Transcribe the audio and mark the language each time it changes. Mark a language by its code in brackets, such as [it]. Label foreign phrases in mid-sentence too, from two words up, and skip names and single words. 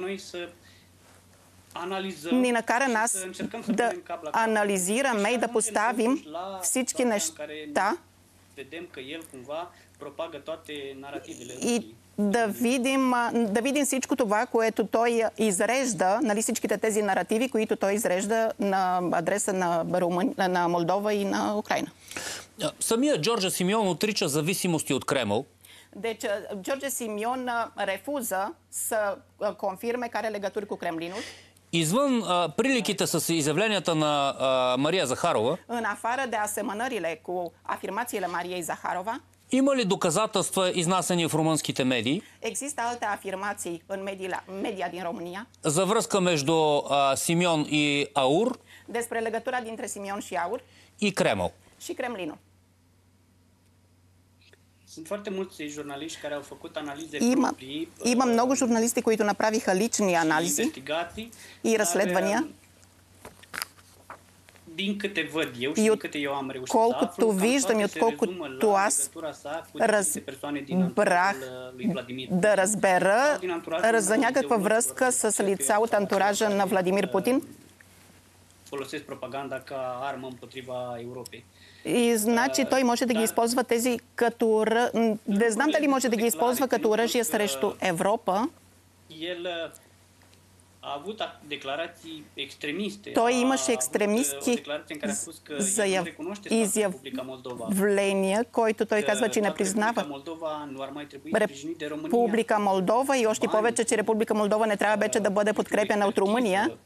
[bg] ни накара нас да анализираме и да поставим всички неща и да видим всичко това, което той изрежда, нали, всичките тези наративи, които той изрежда на адреса на Молдова и на Украйна. Самия Джордже Симеон отрича зависимости от Кремъл. [ro] Deci, George Simion refuză să confirme că are legături cu Kremlinul. [bg] Извън приликите с изявленията на Мария Захарова, [ro] în afară de asemănările cu afirmațiile Mariei Zaharova, [bg] има ли доказателства, изнасяни в румънските медии? [ro] Există alte afirmații în media din România [bg] за връзка между Симеон и АУР, [ro] despre legătura dintre Simion și AUR [bg] и Кремъл? [ro] și Kremlinul. Sunt foarte mulți jurnaliști care au făcut analize proprii. [bg] Има много журналисти, които направиха лични анализи и разследвания. [ro] Din câte văd eu și din câte eu am reușit să aflu, [bg] виждам и отколкото аз разбрах да разбера за някаква връзка с лица от антуража на Владимир Путин. [ro] Folosesc propaganda ca armă împotriva Europei. [bg] И значи той може да ги използва тези като... Не знам дали може да ги използва като оръжие срещу Европа. Той имаше екстремистки изявления, които той казва, че не признава Република Молдова и още повече, че Република Молдова не трябва вече да бъде подкрепена от Румъния.